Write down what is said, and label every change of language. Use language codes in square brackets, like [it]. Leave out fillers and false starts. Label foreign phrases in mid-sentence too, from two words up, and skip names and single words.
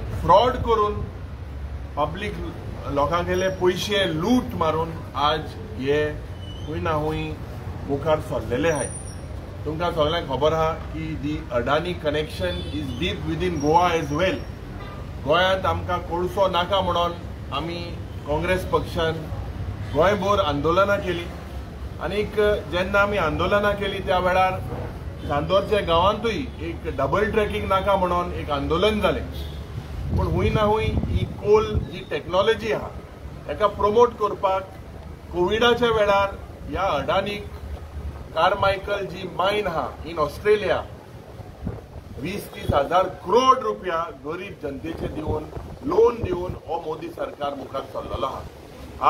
[kok] फ्रॉड करून पब्लिक लोकांगेले पैसे लूट मारून आज हे हुई ना हुई मुखार सरलेले आहाय। तुमकां सगळ्यांक खबर आहा की [en] the Adani connection is deep within Goa as well. [kok] गोंयांत आमकां कोळसो नाका म्हणून आमी काँग्रेस पक्षान गोंयभर आंदोलनां केली आनीक जेन्ना आमी आंदोलनां केली त्या वेळार चांदोरच्या गांवांतूय एक [en] double tracking [kok] नाका म्हणून एक आंदोलन जालें। पूण हुई ना हुई ही कोल जी टेक्नॉलॉजी आहा ताका प्रमोट करपाक कोविडाच्या वेळार ह्या अडानीक कार्मायकल जी मायन आहा [en] in Australia [kok] 20-30 हजार करोड रुपया गरीब जनतेचे दिवन लोन दिवन हो मोदी सरकार मुखार सरलेलो आहा।